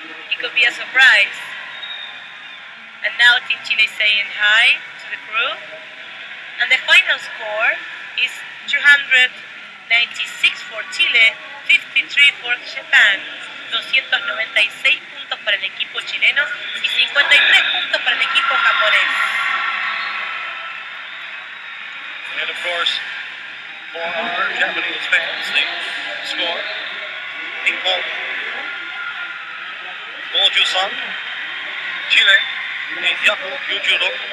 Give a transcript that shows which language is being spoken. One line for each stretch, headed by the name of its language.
English: It could be a surprise. And now Team Chile is saying hi to the crew, and the final score is 296 for Chile, 53 for Japan.
Spanish: 296 puntos para el equipo chileno y 53 puntos para el equipo japonés.
English: And of course, for our Japanese fans, the score, Nippon, 53, Chile, 296.